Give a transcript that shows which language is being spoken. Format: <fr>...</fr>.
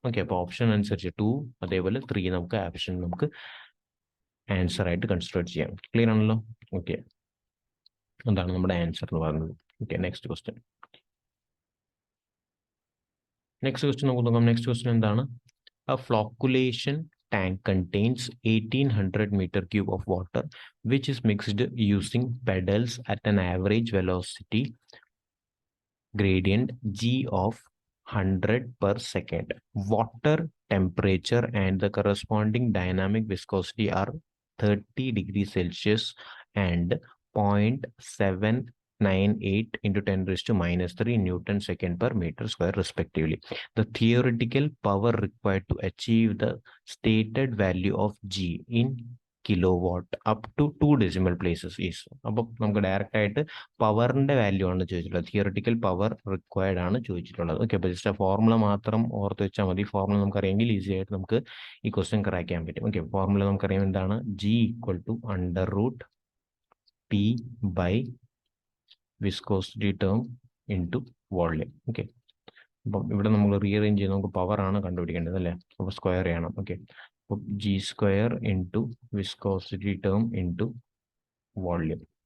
<ml>Okay, അപ്പോൾ option അനുസരിച്ച് 2 അതേപോലെ 3 നമുക്ക് ഓപ്ഷൻ നമുക്ക് ആൻസർ ആയിട്ട് കൺസിഡർ ചെയ്യാം. ക്ലിയർ ആണല്ലോ? ഓക്കെ, അതാണ് നമ്മുടെ ആൻസർ എന്ന് പറയുന്നത്. ഓക്കെ, നെക്സ്റ്റ് ക്വസ്റ്റ്യൻ നമുക്ക് നോക്കാം. നെക്സ്റ്റ് ക്വസ്റ്റ്യൻ എന്താണ്?</ml> <en>A flocculation tank contains 1800 meter cube of water, which is mixed using pedals at an average velocity gradient G of 100 per second. Water temperature and the corresponding dynamic viscosity are 30 degrees Celsius and 0.798 into 10 raised to minus 3 Newton second per meter square respectively. The theoretical power required to achieve the stated value of G in kilowatt up to 2 decimal places is.</en> <ml>അപ്പോൾ നമുക്ക് direct ആയിട്ട് പവറിന്റെ value ആണ് ചോദിച്ചിട്ടുള്ളത്. Theoretical power required ആണ് ചോദിച്ചിട്ടുള്ളത്. Okay, അപ്പോൾ just ആ ഫോർമുല മാത്രം ഓർത്ത് വെച്ചാൽ മതി. ഫോർമുല നമുക്കറിയാമെങ്കിൽ ഈസി ആയിട്ട് നമുക്ക് ഈ ക്വസ്റ്റ്യൻ ക്രാക്ക് ചെയ്യാൻ പറ്റും. ഓക്കെ, ഫോർമുല നമുക്കറിയാം എന്താണ്?</ml> <en>G equal to √P by viscosity term into volume.</en> <ml>Okay, അപ്പം ഇവിടെ നമ്മൾ റീഅറേഞ്ച് ചെയ്ത് നമുക്ക് പവർ ആണ് കണ്ടുപിടിക്കേണ്ടത് അല്ലേ? അപ്പോൾ സ്ക്വയർ ചെയ്യണം.</ml> <en>Okay, അപ്പോൾ G square into viscosity term into volume.</en>